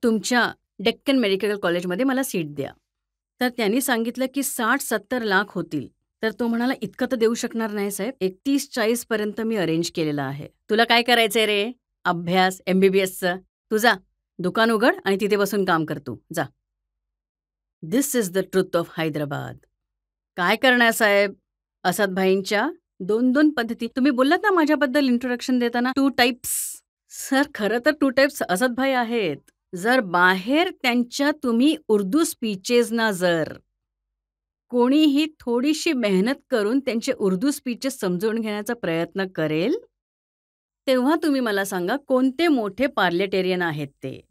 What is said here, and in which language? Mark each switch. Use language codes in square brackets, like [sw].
[mr] तुमच्या डेक्कन मेडिकल कॉलेजमध्ये मला सीट द्या. तर त्यांनी सांगितलं की 60-70 लाख होतील. तर तो म्हणाला, इतकं तर देऊ शकणार नाही साहेब. 31-40 पर्यंत मी अरेंज केलेलं आहे. तुला काय करायचंय रे? अभ्यास MBBSचं. तू जा, दुकान उघड आणि तिथे बसून काम कर तू. जा. [en] This is the truth of Hyderabad. [mr] काय करणार साहेब? असदभाईंच्या 2 पद्धती. तुम्ही बोललात ना माझ्याबद्दल इंट्रोडक्शन देताना 2 टाइप्स. सर खरं तर 2 टाइप्स असदभाई आहेत. जर बाहेर त्यांच्या तुम्ही उर्दू स्पीचेसना जर कोणीही थोडीशी मेहनत करून त्यांचे उर्दू स्पीचेस समजून घेण्याचा प्रयत्न करेल, तेव्हा तुम्ही मला सांगा कोणते मोठे पार्लेटेरियन आहेत ते.